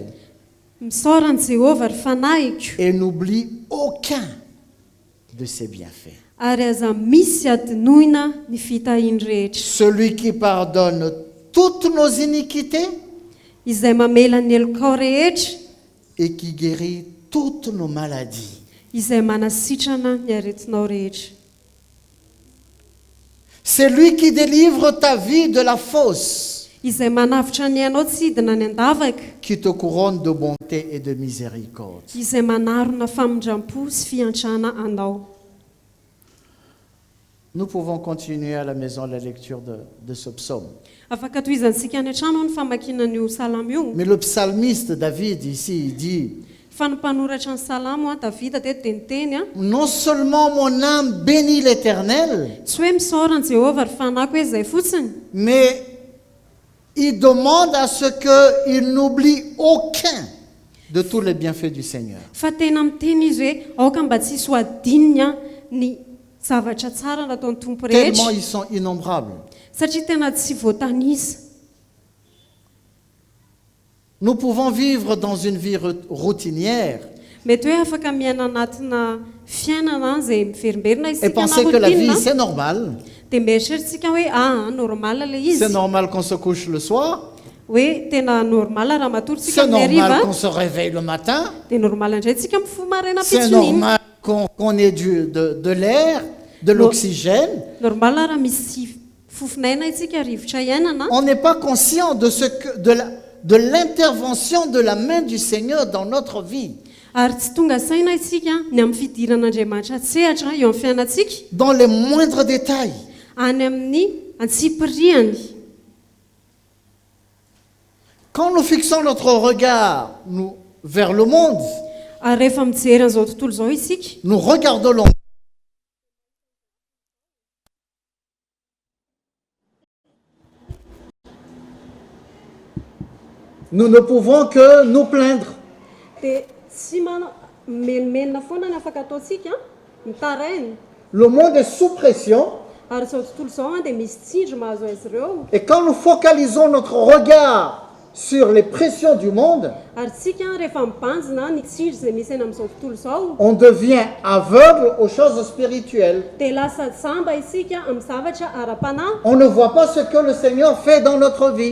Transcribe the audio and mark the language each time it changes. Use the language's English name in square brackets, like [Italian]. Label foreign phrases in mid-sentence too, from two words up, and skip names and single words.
[Malagasy] Misaora ny Jehovah ry fanahiko, [French] et n'oublie aucun de ses bienfaits. [Malagasy] ary aza misy adinoina ny fitahiny rehetra. [French] Celui qui pardonne toutes nos iniquités [Malagasy] Izay mamela ny elokao rehetra, [French] et qui guérit toutes nos maladies. [Malagasy] izay manasitrana ny aretinao rehetra. [French] C'est lui qui délivre ta vie de la fosse, [Malagasy] Izay manavitra ny anao tsidina ny andavaka, [French] qui te couronne de bonté et de miséricorde. [Malagasy] izay manarona famindram-po sy fiantrana anao. [French] Nous pouvons continuer à la maison la lecture de ce psaume. [Malagasy] Afaka toizantsika any an-trano ny famakinan'io salamo io. [French] Mais le psalmiste David ici, il dit, [Malagasy] Fa ny mpanoratra ny salamo Davida teto dia niteny [French] non seulement mon âme bénit l'Éternel, [Malagasy] tsy hoe misaora ny Jehovah ry fanahiko hoe izay fotsiny, [French] mais il demande à ce qu'il n'oublie aucun de tous les bienfaits du Seigneur. [Malagasy] fa tena miteny izy hoe aoka mba tsisy ho adininy ny zavatra tsara nataon'ny tompo [French] Tellement [Malagasy] rehetra, [French] ils sont innombrables. [Malagasy] satria tena tsy voatanisa. [French] Nous pouvons vivre dans une vie routinière [Malagasy] Mety hoe afaka miaina anatina fiainana izay miverimberina [French] et [Malagasy] isika [French] penser [Malagasy] na [French] que la vie, [Malagasy] rotina, [French] c'est normal. [Malagasy] dia mieritreritsika hoe normal le [French] C'est [Malagasy] izy, [French] normal qu'on se couche le soir. [Malagasy] hoe tena normal raha matorytsika [French] C'est [Malagasy] amin'ny [French] normal [Malagasy] hariva, [French] qu'on se réveille le matin. [Malagasy] dia normal indray tsika mifo maraina [French] C'est [Malagasy] pitsoniny. [French] normal qu'on ait de l'air, de l'oxygène. [Malagasy] Normal raha misy fofinaina isika rivotra iainana. [French] On n'est pas conscient de l'intervention de la main du Seigneur dans notre vie, [Malagasy] Ary tsy tonga saina isika ny amin'ny fidiran'Andriamanitra tsehatra eo amin'ny fiainantsika, [French] dans les moindres détails. [Malagasy] any amin'ny antsipiriany. [French] Quand nous fixons notre regard vers le monde, [Malagasy] Ary rehefa mijery an'izao tontolo izao isika, [French] nous regardons le monde. Nous ne pouvons que nous plaindre. [Malagasy] dia tsy menomenona foana ny afaka ataontsika mitarainy. [French] Le monde est sous pression [Malagasy] Ary izao tontolo izao dia misy tsindry mahazo azy ireo. [French] et quand nous focalisons notre regard sur les pressions du monde, [Malagasy] Ary tsika rehefa mibanjina ny tsindry izay misy eny amin'izao tontolo izao, [French] on devient aveugle aux choses spirituelles. [Malagasy] dia lasa jamba isika amin'ny zavatra ara-panahy, [French] On ne voit pas ce que le Seigneur fait dans notre vie